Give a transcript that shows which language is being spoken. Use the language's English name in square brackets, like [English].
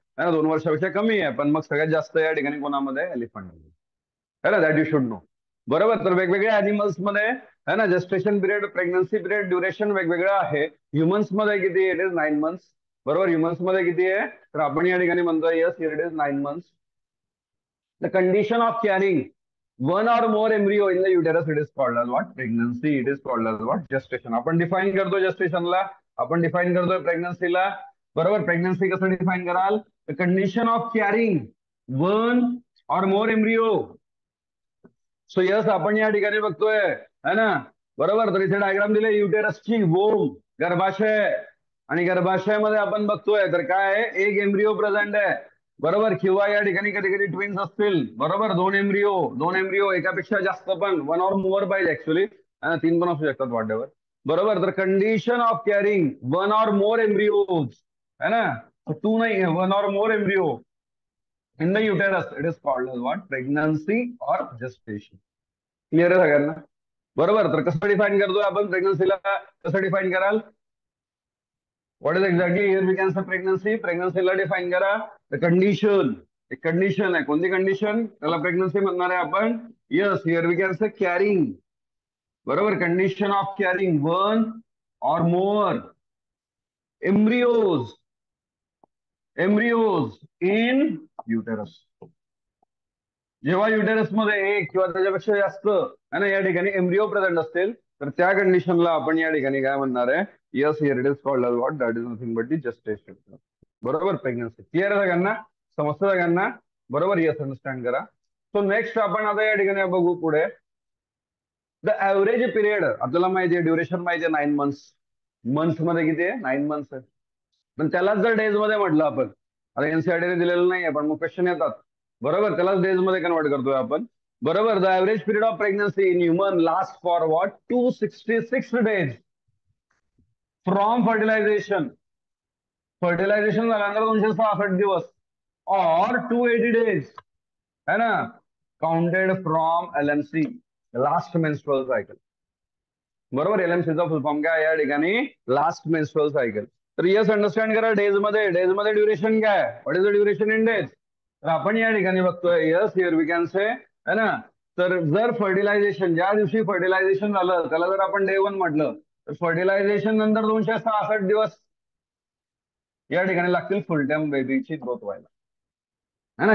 [Marathi] है ना, 2 वर्षापेक्षा कमी आहे, पण मग सगळ्यात जास्त या ठिकाणी कोणामध्ये, एलिफंट, है ना, [English] That you should know. [Marathi] बरोबर. तर वेगवेगळ्या अॅनिमल्स मध्ये, है ना, gestation period, pregnancy period, duration वेगवेगळं आहे. ह्युमन्स मध्ये किती, [English] It is 9 months. [Marathi] बरोबर. ह्युमन्स मध्ये किती आहे, तर आपण या ठिकाणी म्हणतोय [English] Yes it is 9 months. The condition of carrying one or more embryo in the uterus it is called as what, pregnancy. It is called as what, [Marathi] gestation. आपण डिफाईन करतो जस्टेशनला, आपण डिफाईन करतोय प्रेग्नन्सीला. बरोबर. [English] Pregnancy कसं define कराल, the condition of carrying one or more embryo. [Marathi] So yes आपण या ठिकाणी बघतोय, है ना, बरोबर. तर इथे डायग्राम दिले, युटेरसची वोम, गर्भाशय, आणि गर्भाशयामध्ये आपण बघतोय तर काय आहे, एक एम्ब्रिओ प्रेझेंट आहे. बरोबर. किंवा या ठिकाणी कधी कधी ट्विन्स असतील. बरोबर. दोन एम्ब्रिओ एकापेक्षा जास्त पण, वन ऑर मोर पाहिजे ऍक्च्युली, 3 पण असू शकतात, वॉट एव्हर. बरोबर. [English] तर condition of carrying one or more embryos, है ना, 2 नाही, one or more embryo in the uterus it is called as what, pregnancy or gestation. [Marathi] क्लिअर आहे सगळ्यांना. बरोबर. तर कसं डिफाईन करतोय आपण प्रेग्नन्सीला, कसं डिफाईन कराल? [English] What is exactly here we can say pregnancy? [Marathi] प्रेग्नन्सीला define करा द कंडिशन. एक कंडिशन आहे, कोणती कंडिशन? त्याला प्रेग्नन्सी म्हणणार आहे आपण. [English] Yes, here we can say carrying. बरोबर, condition of carrying one or more embryos, embryos in uterus. [Marathi] जेव्हा युटेरस मध्ये एक किंवा त्याच्यापेक्षा जास्त है ना या ठिकाणी एम्ब्रिओ प्रेझेंट असतील, तर त्या कंडिशनला आपण या ठिकाणी काय म्हणणार आहे? [English] Yes, here it is called as what? That is nothing but the gestation. बरोबर, pregnancy. [Marathi] क्लिअर आहे सगळ्यांना? समजतं सगळ्यांना? बरोबर, यस, अंडरस्टँड करा. सो नेक्स्ट आपण आता या ठिकाणी बघू पुढे. द ऍव्हरेज पिरियड आपल्याला माहिती आहे, ड्युरेशन माहिती आहे 9 मंथ्स. मंथ्स मध्ये किती आहे? 9 मंथ्स आहे. पण त्यालाच जर डेज मध्ये म्हटलं आपण, आता एनसीआरटीने दिलेलं नाही आहे पण मग क्वेश्चन येतात. बरोबर, त्यालाच डेज मध्ये कन्वर्ट करतोय आपण. [English] बरोबर, the average period of pregnancy in human last for what? 266 days from fertilisation. [Marathi] Fertilisation झाल्यानंतर 266 दिवस और 280 डेज है ना, [English] counted from LMC, [Marathi] last menstrual cycle. बरोबर, एलएमसीचा फुल फॉर्म काय या ठिकाणी? Last menstrual cycle. तर यस, अंडरस्टँड करा. डेज मध्ये, डेज मध्ये ड्युरेशन काय? [English] What is the duration in days? [Marathi] तर आपण या ठिकाणी बघतोय, [English] yes, here we can say [Marathi] है ना. तर जर फर्टिलायझेशन, ज्या दिवशी फर्टिलायझेशन झालं त्याला जर आपण डे 1 म्हटलं, तर फर्टिलायझेशन नंतर 266 दिवस या ठिकाणी लागतील फुल टाइम बेबीची ग्रोथ व्हायला, है ना.